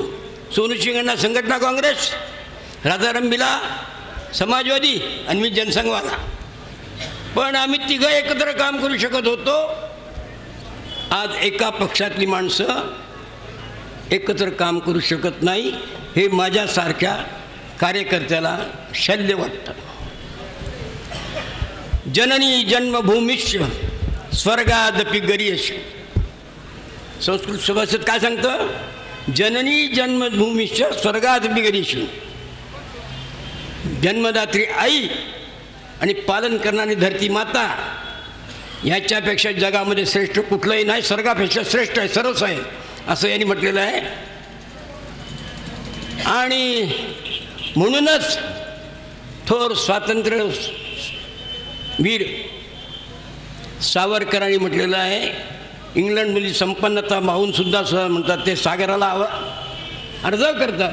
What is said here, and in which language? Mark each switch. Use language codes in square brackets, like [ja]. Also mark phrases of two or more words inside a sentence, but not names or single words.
[mr] सोनू शिंगण्णा संघटना काँग्रेस, राजाराम बिला समाजवादी आणि मी जनसंघवाला. पण आम्ही तिघं एकत्र काम करू शकत होतो. आज एका पक्षातली माणसं एकत्र काम करू शकत नाही, हे माझ्यासारख्या कार्यकर्त्याला शल्य वाटतं. [sa] जननी जन्मभूमीश्च स्वर्गादपि गरीयसी. [mr] संस्कृत सुभाषित काय सांगतं? [sa] जननी जन्मभूमीश्च स्वर्गादपि गरीयसी. [mr] जन्मदात्री आई आणि पालन करणारी धरती माता ह्याच्यापेक्षा जगामध्ये श्रेष्ठ कुठलंही नाही. स्वर्गापेक्षा श्रेष्ठ आहे, सरस आहे असं यांनी म्हटलेलं आहे. आणि म्हणूनच थोर स्वातंत्र्य वीर सावरकरांनी म्हटलेलं आहे, इंग्लंडमधली संपन्नता माहून सुद्धा म्हणतात ते सागराला अर्ज करतात.